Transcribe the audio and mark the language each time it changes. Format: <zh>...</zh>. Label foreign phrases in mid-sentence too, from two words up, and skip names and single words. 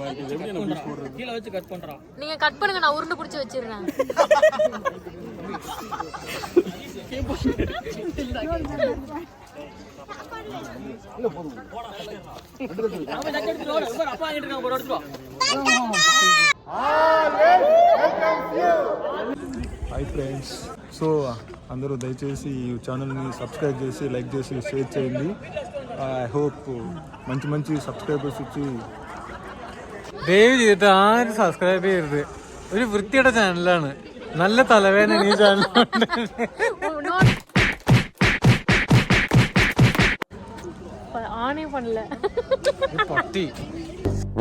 <ta>இது எப்படி நம்ம யூஸ் பண்றது? கீழ வச்சு கட் பண்றான். நீங்க கட் பண்ணுங்க, நான் உருண்டை பிடிச்சி வச்சிருக்கேன். அப்பா வாங்கிட்டு இருக்கான், ஒரு எடுத்துட்டு வா.</ta> <te>హాయ్ ఫ్రెండ్స్. సో అందరూ దయచేసి ఈ ఛానల్ని సబ్స్క్రైబ్ చేసి లైక్ చేసి షేర్ చేయండి.</te> <en>I hope</en> <te>మంచి మంచి సబ్స్క్రైబర్స్ వచ్చి</te> <ml>ദയവ് ചെയ്തിട്ട് ആരും സബ്സ്ക്രൈബ് ചെയ്യരുത്. ഒരു വൃത്തിയുടെ ചാനലാണ്. നല്ല തലവേദന ഈ ചാനലുണ്ട്.</ml> <ta>ஆனே பண்ணல.</ta> <ml>പട്ടി</ml>